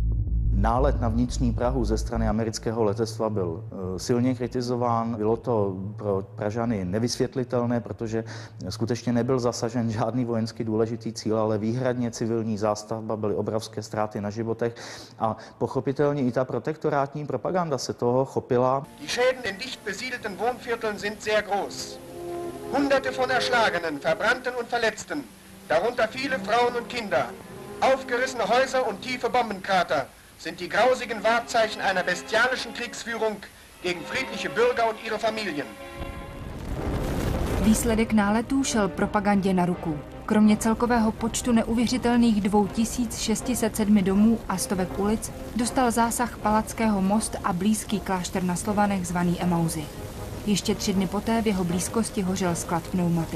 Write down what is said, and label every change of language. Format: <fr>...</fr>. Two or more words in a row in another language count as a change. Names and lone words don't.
<cs>Nálet na vnitřní Prahu ze strany amerického letectva byl silně kritizován. Bylo to pro Pražany nevysvětlitelné, protože skutečně nebyl zasažen žádný vojensky důležitý cíl, ale výhradně civilní zástavba, byly obrovské ztráty na životech a pochopitelně i ta protektorátní propaganda se toho chopila.</cs> <de>Die Schäden in dicht besiedelten Wohnvierteln sind sehr groß. Hunderte von Erschlagenen, Verbrannten und Verletzten, darunter viele Frauen und Kinder, aufgerissene Häuser und tiefe Bombenkrater sind die grausigen Wahrzeichen einer bestialischen Kriegsführung gegen friedliche Bürger und ihre Familien.</de> <cs>Výsledek náletů šel propagandě na ruku. Kromě celkového počtu neuvěřitelných 2607 domů a stovek ulic dostal zásah Palackého most a blízký klášter na Slovanech zvaný Emauzy. Ještě 3 dny poté v jeho blízkosti hořel sklad pneumatik.</cs>